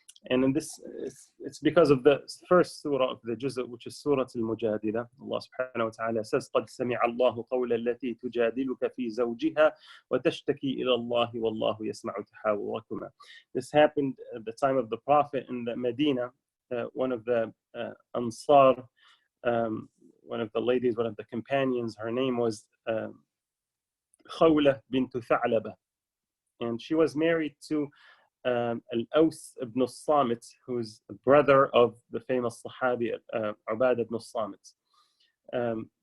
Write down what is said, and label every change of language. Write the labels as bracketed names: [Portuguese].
[English] And in this, it's because of the first surah of the juz', which is Surah Al-Mujādilah. Allah subhanahu wa ta'ala says, [Arabic] قَدْ سَمِعَ اللَّهُ قَوْلَ الَّتِي تُجَادِلُكَ فِي زَوْجِهَا وَتَشْتَكِي إِلَى اللَّهِ وَاللَّهُ يَسْمَعُ تَحَاوُرَكُمَا. [English] This happened at the time of the Prophet in the Medina. One of the Ansar, one of the ladies, one of the companions, her name was Khawla bint Tha'laba. And she was married to Al-Aws ibn al-Samit, who's the brother of the famous Sahabi Ubadah ibn al-Samit.